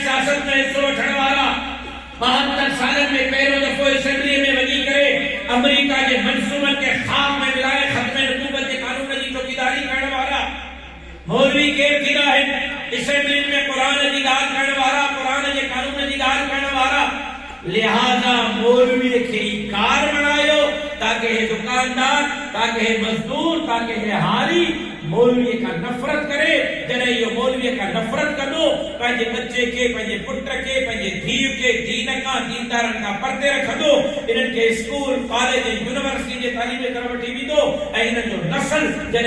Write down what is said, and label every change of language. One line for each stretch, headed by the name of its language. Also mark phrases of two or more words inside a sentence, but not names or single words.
Sindhi: सियासत में हिस्सो वठण वारा। 72 सालनि में पहिरियों दफ़ो असेंबली में वञी करे अमेरिका जे मंसूबनि खे ख़ाक में मिलाए ख़त्म नबूवत जे कानून जी चौकीदारी करण वारा। मौलवी केरु थींदा आहिनि? असेंबली में क़ुरान जी ॻाल्हि करण वारा, क़ुरान जे कानून जी ॻाल्हि करण वारा। लिहाज़ा मौलवी खे कार बणायो ताकि हे दुकानदार, ताकि हे मजदूर, ताकि हे हारी मौलवी का नफ़रत करे। जॾहिं इहो मौलवी का नफ़रत कंदो, पंहिंजे बच्चे खे, पंहिंजे पुट खे, पंहिंजे धीउ खे दीन खां, दीनदारनि खां परते रखंदो। इन्हनि खे स्कूल, कॉलेज, यूनिवर्सिटी जे तालीम तरफ़ वठी वेंदो ऐं इन्हनि जो नस्ल जॾहिं